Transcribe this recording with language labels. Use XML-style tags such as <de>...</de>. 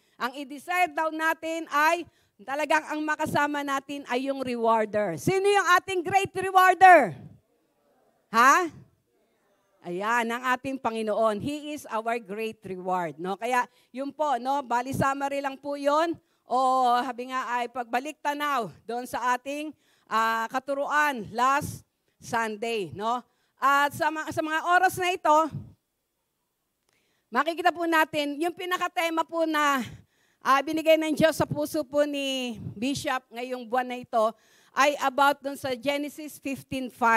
<tl>Ang i-desire daw natin ay talagang ang makasama natin ay yung rewarder. Sino yung ating great rewarder? Ha? Ayan, ang ating Panginoon.</tl> <en>He is our great reward.</en> <tl>No? Kaya yun po, no? Bali summary lang po yun. O sabi nga ay pagbalik tanaw doon sa ating katuruan last Sunday. No? At sa mga oras na ito, makikita po natin, yung pinaka-tema po na binigay ng Diyos sa puso po ni Bishop ngayong buwan na ito ay about dun sa Genesis 15:5.</tl>